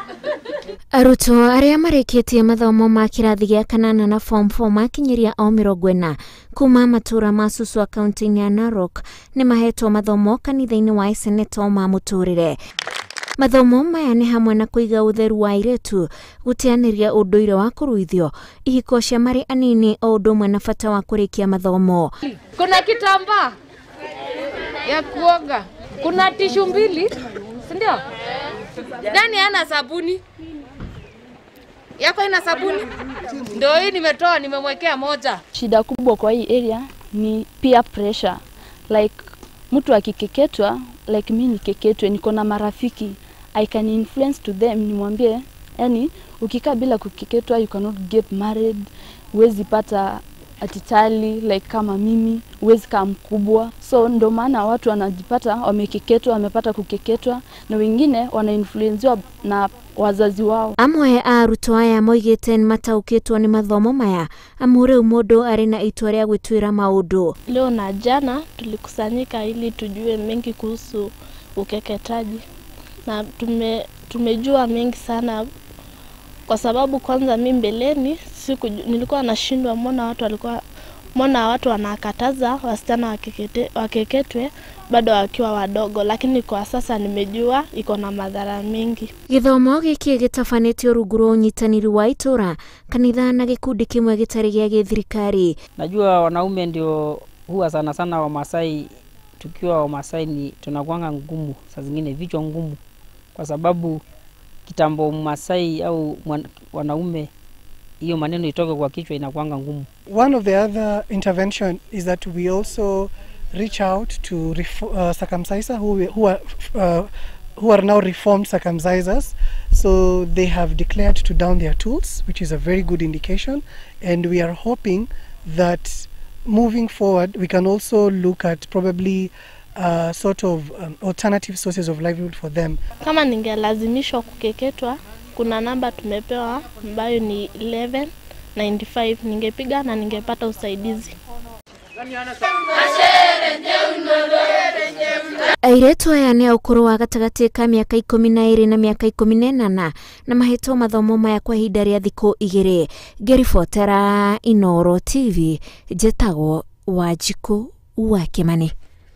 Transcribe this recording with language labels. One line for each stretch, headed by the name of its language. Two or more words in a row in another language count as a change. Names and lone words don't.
Kikuyu: Arutwo aria marikitie mathomo ma kirathi gia kanana na form 4 makinyiria o 40 kuma matura ma Suswa kaunti ya Narok ni mahetwo mathomo kanitha-ini wa Seneto ma muturire. Mathomo maya ni hamwe na kuiga utheru wa airetu, gutianiria unduire wa kuruithio, ihiko cia mari anini o undu umwe na bata wa kurikia mathomo.
Swahili: Kuna kitambaa ya kuoga, kuna tishu mbili, si ndio? Ndani ana sabuni. Yako ina sabuni? Ndio hii nimetoa, nimemwekea moja. Shida kubwa kwa hii area ni
English: peer pressure.
Swahili: Like mtu akikeketwa, like mimi nikeketwe, niko na marafiki,
English: I can influence to them,
Swahili: nimwambie yani ukikaa bila kukeketwa
English: you cannot get married,
Swahili: huwezi pata atitali like kama mimi, huwezi kama mkubwa. So ndo maana watu wanajipata wamekeketwa, wamepata kukeketwa, na wengine wanainfluenziwa na wazazi wao.
Kikuyu: Amwe arutwo aya moigite mataukitwo ni mathomo maya amure mundu ari na itua ria gwitwira maundu.
Swahili: Leo na jana tulikusanyika ili tujue mengi kuhusu ukeketaji, na tumejua mengi sana, kwa sababu kwanza mimi mbeleni nilikuwa nashindwa mbona watu wanakataza wasichana wakeketwe bado wakiwa wadogo, lakini kwa sasa nimejua iko na madhara mengi.
Kikuyu: Githomo giki gitafanitio rungu rwa unyitaniri wa itura, kanitha na gikundi kimwe gitari gia githirikari.
Swahili: Najua wanaume ndio huwa sana Wamasai, tukiwa Wamasai ni tunakuanga ngumu, saa zingine vichwa ngumu, kwa sababu kitambo Masai au wanaume hiyo maneno itoke kwa kichwa inakuanga ngumu.
English: One of the other intervention is that we also reach out to circumciser who are now reformed circumcisers. So they have declared to down their tools, which is a very good indication, and we are hoping that moving forward we can also look at probably sort of alternative sources of livelihood for them.
Swahili: Kama ningelazimishwa kukeketwa, kuna namba tumepewa ambayo ni 1195, ningepiga na ningepata usaidizi.
Kikuyu: Airetu aya ni ukuru wa gatagati ka miaka 12 na miaka 18 na mahetwo mathomo maya kwa ihinda ria thiku 2. Ngeribotera Inooro TV, njetago Wanjiku wa Kimani.